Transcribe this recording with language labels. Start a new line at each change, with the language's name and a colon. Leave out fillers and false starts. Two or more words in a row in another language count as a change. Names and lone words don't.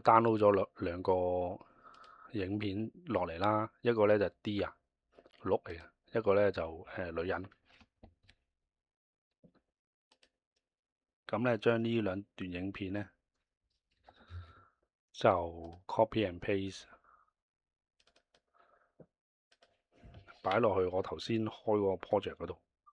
Cantonese: download 咗兩個影片落嚟啦，一個咧就 D 啊，鹿嚟嘅，一個咧就女人。咁咧將呢兩段影片咧就
English: copy and paste
Cantonese: 擺落去我頭先開嗰個 project 嗰度。